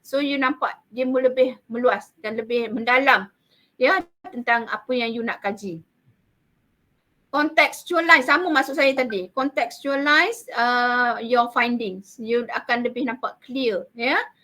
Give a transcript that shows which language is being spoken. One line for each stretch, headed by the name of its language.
Malay: So you nampak dia lebih meluas dan lebih mendalam ya tentang apa yang you nak kaji. Contextualize, sama maksud saya tadi.
English: Contextualize your findings.
Malay: You akan lebih nampak clear ya.